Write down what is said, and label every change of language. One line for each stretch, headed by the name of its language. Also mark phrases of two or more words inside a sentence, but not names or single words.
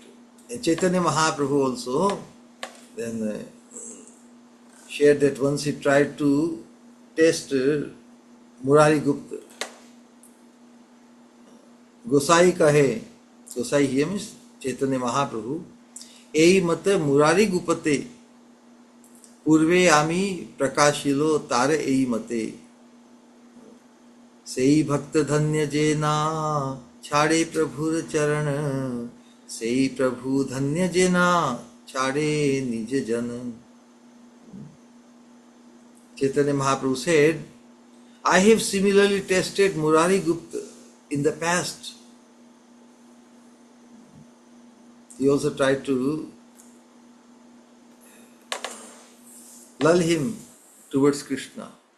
English: And Chaitanya Mahaprabhu also then shared that once he tried to test Murari Gupta.
Bangla: গোসাই কহে,
English: Gosai here means Chaitanya Mahaprabhu,
Bangla: এই মতে মুরারি গুপ্তে, পূর্বে আমি প্রকাশিল তারে এই মতে. সেই ভক্ত ধন্য যেনা ছাড়ে প্রভুর চরণ সেই প্রভু ধন্য যেনা ছাড়ে নিজ জন.
English: Chaitanya Mahaprabhu said, I have similarly tested Murari Gupta in the past. He also tried to lull him towards Krishna.